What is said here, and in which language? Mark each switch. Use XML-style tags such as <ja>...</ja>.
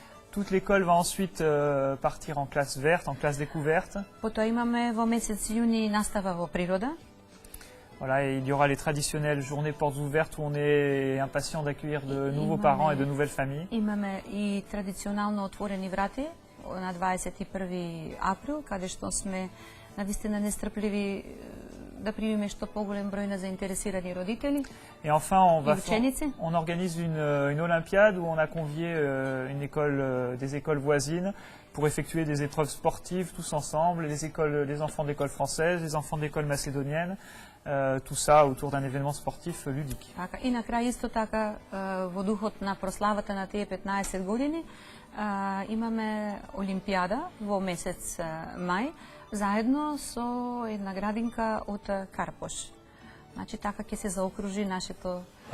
<fr>Toute l'école va ensuite partir en classe verte, en classe découverte.</fr> <mk>Потоа имаме во месец јуни настава во природа.</mk> <fr>Voilà, et il y aura les traditionnelles journées portes ouvertes où on est impatient d'accueillir de nouveaux parents et de nouvelles familles.</fr> <mk>Имаме и традиционално отворени врати на 21 април, каде што сме навистина нестрпливи да примиме што поголем број на заинтересирани родители.</mk> <fr>Et enfin,</fr> <mk>ученици.</mk> <fr>on organise une olympiade où on a convié des écoles voisines pour effectuer des épreuves sportives tous ensemble, les enfants d'école française, les enfants d'école macédonienne, tout ça autour d'un événement sportif ludique.</fr> <mk>Така, и на крај исто така во духот на прославата на тие 15 години имаме олимпијада во месец мај заедно со една градинка од Карпош. Значи така ќе се заокружи нашето</mk>